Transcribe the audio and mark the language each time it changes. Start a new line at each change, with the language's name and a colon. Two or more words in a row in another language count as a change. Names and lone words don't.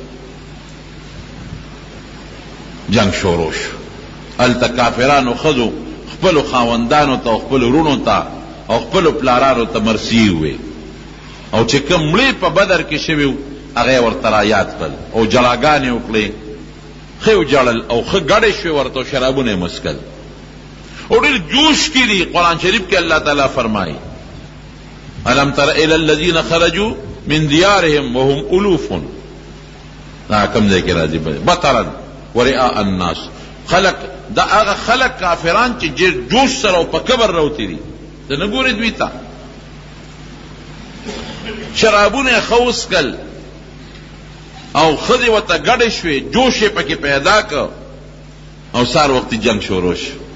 Pashto: جنگ شروع شو هلته کافرانو ښځو خپلو خاوندانو ته او خپلو وروڼو ته او خپلو پلارانو ته مرسي ووې او چې کوم مړي په بدر کې شوي و هغه ورته را یاد کړل او جلاګانې وکړې ښه وجړل او ښه ګډې شوې ورته شرابونه یې مسکل او ډېر جوش کې دي قرآن شریف کې الله تعالی فرمایي
Arabic: الم تر الی الذین خرجوا من دیارهم وهم الوف
Pashto: دا کوم ځای کې راځي
Arabic: بطرا ورئاء الناس
Pashto: خلق دا هغه خلق کافران چې جوش سره او په کبر راوتي دي ته نه ګورې دوی ته شرابونه یې ښه وڅکل او خدي ورته ګډې شوې جوش یې پکې پیدا کړ او سار وختي جنگ شروع شو